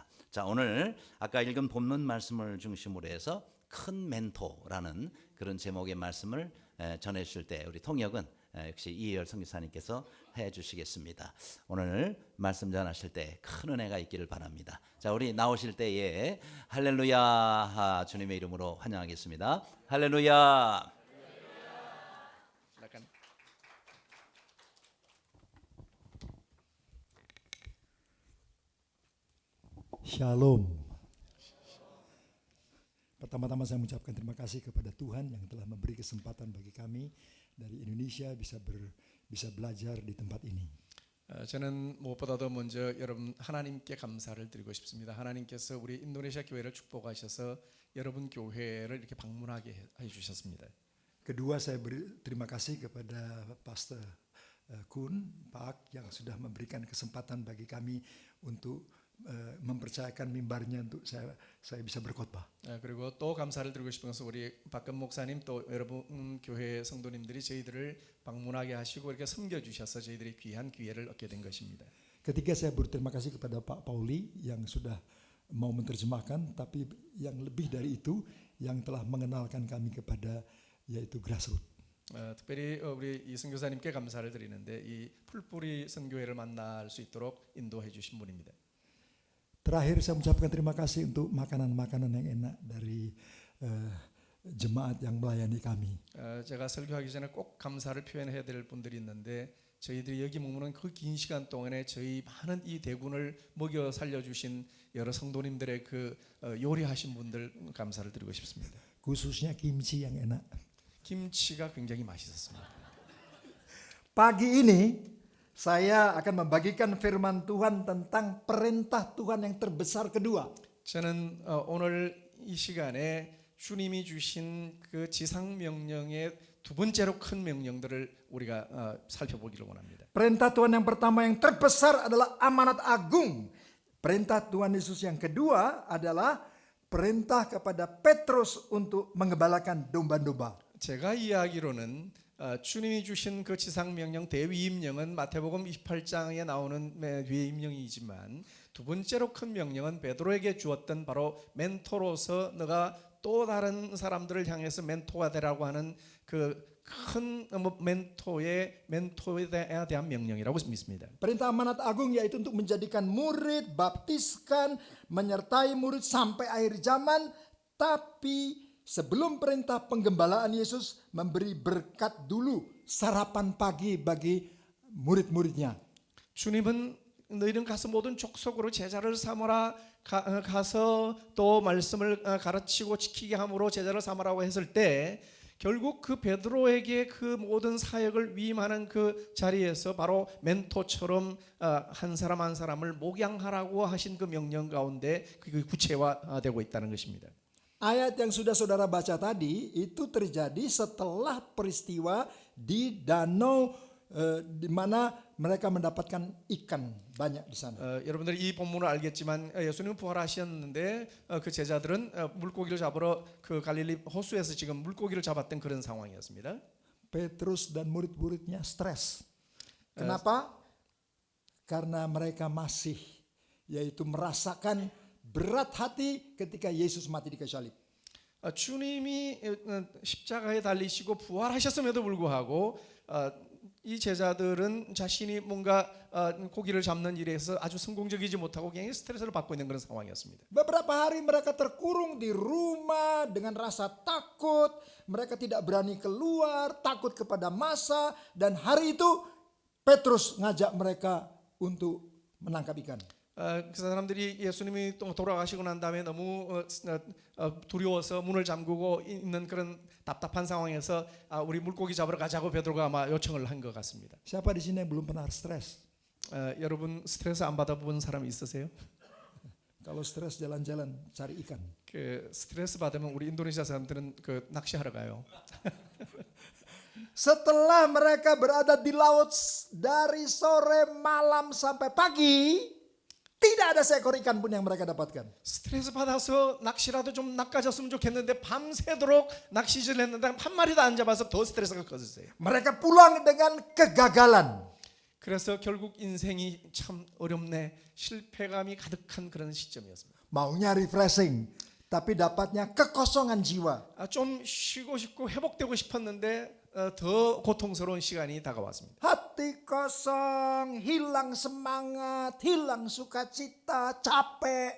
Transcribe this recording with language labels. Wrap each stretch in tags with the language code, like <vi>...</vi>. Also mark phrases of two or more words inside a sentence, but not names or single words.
<ko>자, 오늘 아까 읽은 본문 말씀을 중심으로 해서 큰 멘토라는 그런 제목의 말씀을 전해 주실 때 우리 통역은 역시 이혜열 선교사님께서 해 주시겠습니다. 오늘 말씀 전하실 때 큰 은혜가 있기를 바랍니다. 자, 우리 나오실 때에 할렐루야 주님의 이름으로 환영하겠습니다. 할렐루야.</ko> <id>Shalom. Pertama-tama saya mengucapkan terima kasih kepada Tuhan yang telah memberi kesempatan bagi kami dari Indonesia bisa belajar di tempat ini.</id> <ko>저는 무엇보다도 먼저 여러분 하나님께 감사를 드리고 싶습니다. 하나님께서 우리 인도네시아 교회를 축복하셔서 여러분 교회를 이렇게 방문하게 해 주셨습니다.</ko> <id>Kedua, saya terima kasih kepada Pastor Kun Pak yang sudah memberikan kesempatan bagi kami untuk mempercayakan mimbarnya untuk saya bisa berkhotbah.</id> <ko>그리고 또 감사를 드리고 싶은 것은 우리 박근 목사님 또 여러분 교회 성도님들이 저희들을 방문하게 하시고 이렇게 섬겨 주셔서 저희들이 귀한 기회를 얻게 된 것입니다.</ko> <id>Ketiga, saya berterima kasih kepada Pak Pauli yang sudah mau menerjemahkan, tapi yang lebih dari itu yang telah mengenalkan kami kepada yaitu grassroots.</id> <ko>특별히 우리 이 선교사님께 감사를 드리는데 이 풀뿌리 선교회를 만날 수 있도록 인도해 주신 분입니다.</ko> <id>Terakhir saya mengucapkan terima kasih untuk makanan-makanan yang enak dari jemaat yang melayani kami.</id> <ko>제가 설교하기 전에 꼭 감사를 표현해야 될 분들이 있는데 저희들이 여기 머무는 그 긴 시간 동안에 저희 많은 이 대군을 먹여 살려주신 여러 성도님들의 그 요리하신 분들 감사를 드리고 싶습니다.</ko> <id>Khususnya kimchi yang enak.</id> <ko>김치가 굉장히 맛있었습니다.</ko> <id>Pagi ini saya akan membagikan firman Tuhan tentang perintah Tuhan yang terbesar kedua.</id> <ko>저는 오늘 이 시간에 주님이 주신 그 지상 명령의 두 번째로 큰 명령들을 우리가 살펴보기를 원합니다.</ko> <id>Perintah Tuhan yang pertama yang terbesar adalah amanat agung. Perintah Tuhan Yesus yang kedua adalah perintah kepada Petrus untuk mengembalakan domba-domba.</id> <ko>제가 이해하기로는 주님이 주신 그 지상 명령 대위임령은 마태복음 28장에 나오는 위임령이지만 두 번째로 큰 명령은 베드로에게 주었던 바로 멘토로서 너가 또 다른 사람들을 향해서 멘토가 되라고 하는 그 큰 멘토에 대한 명령이라고 믿습니다.</ko> <id>Perintah amanat agung yaitu untuk menjadikan murid, baptiskan, menyertai murid sampai akhir zaman, tapi sebelum perintah penggembalaan Yesus memberi berkat dulu sarapan pagi bagi murid-muridnya.</id> <ko>주님은 너희는 가서 모든 족속으로 제자를 삼으라 가서 또 말씀을 가르치고 지키게 함으로 제자를 삼으라고 했을 때 결국 그 베드로에게 그 모든 사역을 위임하는 그 자리에서 바로 멘토처럼 한 사람 한 사람을 목양하라고 하신 그 명령 가운데 그게 구체화되고 있다는 것입니다.</ko> <id>Ayat yang sudah saudara baca tadi itu terjadi setelah peristiwa di danau di mana mereka mendapatkan ikan banyak di sana.</id> <ko>여러분들이 이 본문을 알겠지만 예수님은 부활하셨는데 그 제자들은 물고기를 잡으러 그 갈릴리 호수에서 지금 물고기를 잡았던 그런 상황이었습니다.</ko> <id>Petrus dan murid-muridnya stres. Kenapa? Karena mereka masih yaitu merasakan berat hati ketika Yesus mati di kayu salib.</id> <ko>주님이 십자가에 달리시고 부활하셨음에도 불구하고 이 제자들은 자신이 뭔가 고기를 잡는 일에서 아주 성공적이지 못하고 굉장히 스트레스를 받고 있는 그런 상황이었습니다.</ko> <id>Beberapa hari mereka terkurung di rumah dengan rasa takut, mereka tidak berani keluar, takut kepada massa, dan hari itu Petrus ngajak mereka untuk menangkap ikan.</id> <ko>그 사람들이 예수님이 또 돌아가시고 난 다음에 너무 두려워서 문을 잠그고 있는 그런 답답한 상황에서 우리 물고기 잡으러 가자고 베드로가 아마 요청을 한 것 같습니다.</ko> <id>Siapa di sini yang belum pernah stres?</id> <ko>여러분 스트레스 안 받아본 사람 있으세요?</ko> <id>Kalau stres jalan-jalan cari ikan.</id> <ko>그 스트레스 받으면 우리 인도네시아 사람들은 그 낚시하러 가요.</ko> <id>Setelah mereka berada di laut dari sore malam sampai pagi, tidak ada seekor ikan pun yang mereka dapatkan.</id> <ko>스트레스 받아서 낚시라도 좀 낚아졌으면 좋겠는데 밤새도록 낚시질 했는데 한 마리도 안 잡아서 더 스트레스가 커졌어요.</ko> <id>Mereka pulang dengan kegagalan.</id> <ko>그래서 결국 인생이 참 어렵네, 실패감이 가득한 그런 시점이었습니다.</ko> <id>Maunya refreshing, tapi dapatnya kekosongan jiwa.</id> <ko>좀 쉬고 싶고 회복되고 싶었는데 더 고통스러운 시간이 다가왔습니다.</ko> <id>Hati kosong, hilang semangat, hilang sukacita, capek.</id>